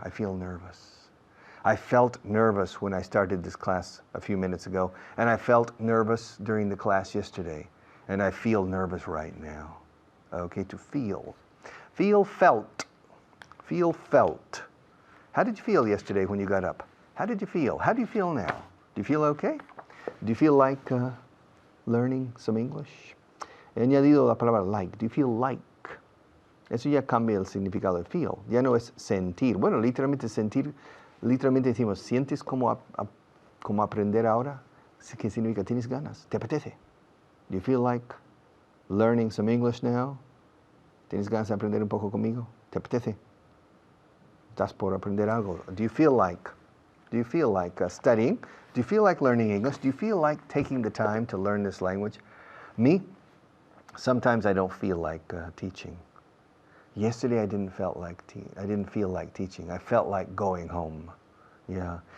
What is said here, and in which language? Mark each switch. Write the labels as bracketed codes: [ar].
[en] I feel nervous. I felt nervous when I started this class a few minutes ago, and I felt nervous during the class yesterday, and I feel nervous right now. Okay, to feel. Feel, felt. Feel, felt. How did you feel yesterday when you got up? How did you feel? How do you feel now? Do you feel okay? Do you feel like learning some English? [es] He añadido la palabra like. [en] Do you feel like? [es] Eso ya cambia el significado de feel. Ya no es sentir. Bueno, literalmente sentir, literalmente decimos, ¿sientes como aprender ahora? ¿Qué significa? ¿Tienes ganas? ¿Te apetece? [en] Do you feel like learning some English now? [es] ¿Tienes ganas de aprender un poco conmigo? ¿Te apetece? ¿Estás por aprender algo? [en] Do you feel like studying? Do you feel like learning English? Do you feel like taking the time to learn this language? Me, sometimes I don't feel like teaching. Yesterday I didn't feel like teaching. I felt like going home. Yeah.